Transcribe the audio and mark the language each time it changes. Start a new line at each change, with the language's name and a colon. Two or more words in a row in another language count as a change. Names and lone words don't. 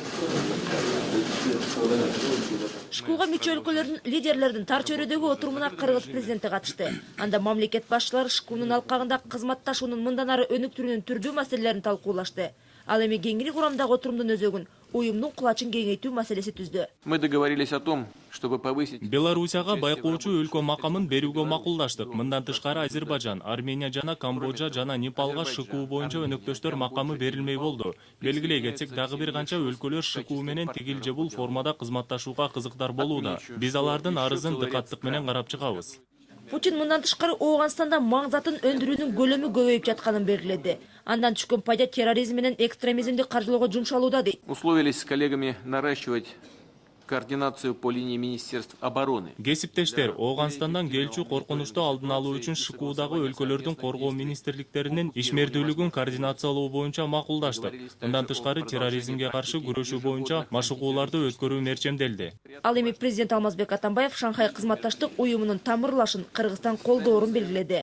Kyrgyz: ШКУга мүчө өлкөлөрдүн лидерлердин тар чөйрөдөгү отурумуна Кыргыз президенти катышты. Анда мамлекет башчылары ШКУнун алкагында кызматташуунун мындан ары өнүктүрүүнүн түрдүү маселелерин талкуулашты. Ал эми кеңири курамдагы отурумдун өзөгүн уюмдун кулачын кеңейтүү маселеси түздү.
Russian: Мы договорились о том, чтобы повысить...
Kyrgyz: Беларусияга байкоочу өлкө макамын берүүгө макулдаштык. Мындан тышкары Азербайжан, Армения жана Камбоджа жана Непалга ШКУ боюнча өнөктөштөр макамы берилмей болду. Белгилей кетсек, дагы бир канча өлкөлөр ШКУ менен тигил же бул формада кызматташууга кызыктар болууда. Биз алардын арызын дыкаттык менен карап чыгабыз. Путин мындан тышкары Ооганстанда маң затын өндүрүүнүн көлөмү көбөйүп жатканын белгиледи. Андан түшкөн пайда терроризм менен экстремизмди каржылоого жумшалууда дейт.
Russian: Условились с коллегами наращивать координацию по линии Министерств обороны.
Kyrgyz: Кесиптештер, Ооганстандан келчү коркунучту алдын алуу үчүн ШКУдагы өлкөлөрдүн коргоо министрликтеринин ишмердүүлүгүн координациялоо боюнча макулдаштык. Мындан тышкары терроризмге каршы күрөшүү боюнча машыгууларды өткөрүү мерчемделди. Ал эми президент Алмазбек Атамбаев Шанхай кызматташтык уюмунун тамырлашын Кыргызстан колдоорун белгиледи.